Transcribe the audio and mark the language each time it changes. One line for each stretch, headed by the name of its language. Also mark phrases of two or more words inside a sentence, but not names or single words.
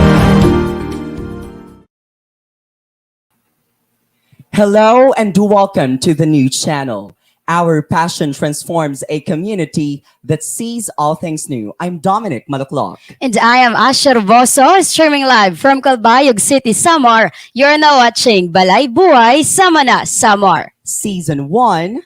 English: Hello and welcome to the new channel. Our passion transforms a community that sees all things new. I'm Dommenic. And I am Asher Boso, streaming live from Calbayog City, Samar. You're now watching Balay Buhay Sama na Samar. Season 1,